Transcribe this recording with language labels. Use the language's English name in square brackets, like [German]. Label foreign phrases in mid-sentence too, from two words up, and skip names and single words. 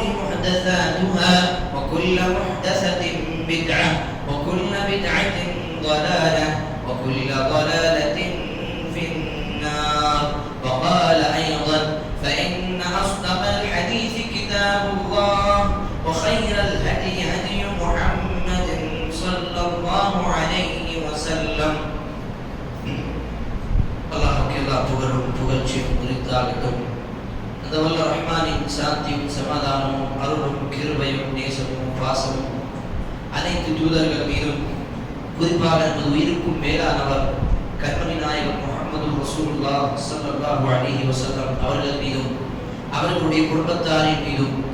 [Arabic] محدثاتها وكل محدثة بدعة وكل بدعة ضلالة وكل ضلالة في النار وقال أيضا فإن أصدق الحديث كتاب الله وخير الهدي هدي محمد صلى الله عليه وسلم [Tamil] அல்லாஹ்வுக்கு எல்லா புகழும் புகழ்ச்சியும் உரித்தாகட்டும். அந்த வல்ல ரஹ்மானின் சாந்தியும் சமாதானமும் அருளும் கிருபையும் நேசமும் பாசமும் அனைத்து தூதர்கள் மீதும் குறிப்பாக நமது உயிருக்கும் மேலானவர் கர்மணி நாயகம் [Arabic] محمد رسول الله صلى الله عليه وسلم [Tamil] அவர்கள் மீதும் அவர்களுடைய குடும்பத்தாரின் மீதும்